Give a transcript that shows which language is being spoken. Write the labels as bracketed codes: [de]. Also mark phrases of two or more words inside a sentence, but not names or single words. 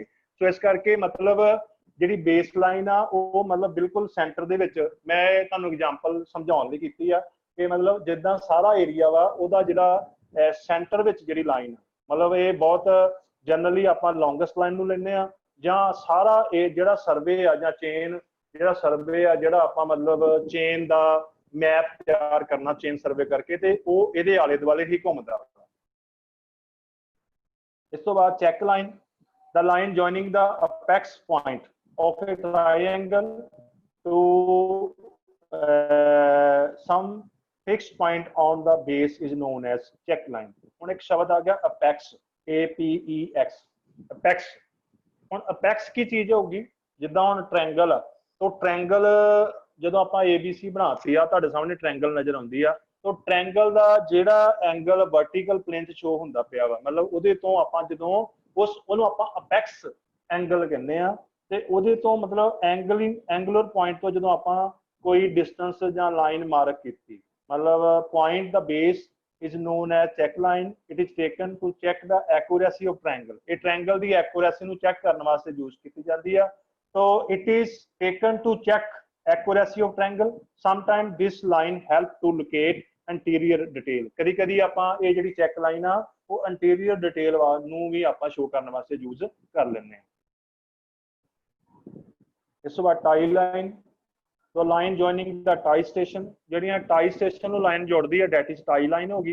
[pa] ਸੋ ਇਸ ਕਰਕੇ ਮਤਲਬ ਜਿਹੜੀ [en] base line [pa] ਆ ਉਹ ਮਤਲਬ ਬਿਲਕੁਲ ਸੈਂਟਰ ਦੇ ਵਿੱਚ, ਮੈਂ ਤੁਹਾਨੂੰ ਐਗਜ਼ਾਮਪਲ ਸਮਝਾਉਣ ਲਈ ਕੀਤੀ ਆ ਕਿ ਮਤਲਬ ਜਿੱਦਾਂ ਸਾਰਾ ਏਰੀਆ ਵਾ ਉਹਦਾ ਜਿਹੜਾ ਸੈਂਟਰ ਵਿੱਚ ਜਿਹੜੀ ਲਾਈਨ ਮਤਲਬ ਇਹ ਬਹੁਤ ਜਨਰਲੀ ਆਪਾਂ [en] longest line [pa] ਨੂੰ ਲੈਂਦੇ ਆ, ਜਾਂ ਸਾਰਾ ਇਹ ਜਿਹੜਾ ਸਰਵੇ ਆ ਜਾਂ ਚੇਨ ਜਿਹੜਾ ਸਰਵੇ ਆ ਜਿਹੜਾ ਆਪਾਂ ਮਤਲਬ ਚੇਨ ਦਾ ਮੈਪ ਤਿਆਰ ਕਰਨਾ [en] chain survey [pa] ਕਰਕੇ, ਤੇ ਉਹ ਇਹਦੇ ਆਲੇ ਦੁਆਲੇ ਹੀ ਘੁੰਮਦਾ। ਇਸ ਤੋਂ ਬਾਅਦ [en] check line, the line joining the apex point of a triangle to some fixed point on the base is known as check line। [pa] ਹੁਣ ਇੱਕ ਸ਼ਬਦ ਆ ਗਿਆ apex, APEX, apex। ਹੁਣ apex ਕੀ ਚੀਜ਼ ਹੋਊਗੀ, ਜਿੱਦਾਂ ਹੁਣ ਟ੍ਰਾਇੰਗਲ ਆ, ਤਾਂ ਟ੍ਰਾਇੰਗਲ ਜਦੋਂ ਆਪਾਂ ABC ਬਣਾਤੀ ਆ, ਤੁਹਾਡੇ ਸਾਹਮਣੇ ਟ੍ਰਾਇੰਗਲ ਨਜ਼ਰ ਆਉਂਦੀ ਆ, ਤਾਂ ਟ੍ਰਾਇੰਗਲ ਦਾ ਜਿਹੜਾ [en] angle vertical plane [pa] 'ਚ ਸ਼ੋ ਹੁੰਦਾ ਪਿਆ ਵਾ, ਮਤਲਬ ਉਹਦੇ ਤੋਂ ਆਪਾਂ ਜਦੋਂ ਉਹਨੂੰ ਆਪਾਂ [en] apex angle [pa] ਕਹਿੰਦੇ ਆ, ਤੇ ਉਹਦੇ ਤੋਂ ਮਤਲਬ [en] angular point [pa] ਤੋਂ ਜਦੋਂ ਆਪਾਂ ਕੋਈ ਡਿਸਟੈਂਸ ਜਾਂ [en] line mark [pa] ਕੀਤੀ, ਮਤਲਬ ਪੁਆਇੰਟ ਦਾ ਬੇਸ [en] is known as check line। it is taken to check the accuracy of triangle। [pa] ਇਹ ਟ੍ਰਾਇੰਗਲ ਦੀ ਐਕੂਰੇਸੀ ਨੂੰ ਚੈੱਕ ਕਰਨ ਵਾਸਤੇ ਯੂਜ਼ ਕੀਤੀ ਜਾਂਦੀ ਆ। [en] so it is taken to check accuracy of triangle। sometimes this line help to locate anterior detail। [pa] ਕਦੀ ਕਦੀ ਆਪਾਂ ਇਹ ਜਿਹੜੀ [en] check line [pa] ਆ ਉਹ [en] anterior detail [pa] ਨੂੰ ਵੀ ਆਪਾਂ ਸ਼ੋ ਕਰਨ ਵਾਸਤੇ ਯੂਜ਼ ਕਰ ਲੈਂਦੇ ਹਾਂ। ਇਸ ਤੋਂ ਬਾਅਦ [en] tie line, so line joining the tie station, [pa] ਜਿਹੜੀਆਂ [en] tie station [pa] ਨੂੰ ਲਾਈਨ ਜੋੜਦੀ ਹੈ [en] that is tie line [pa] ਹੋ ਗਈ।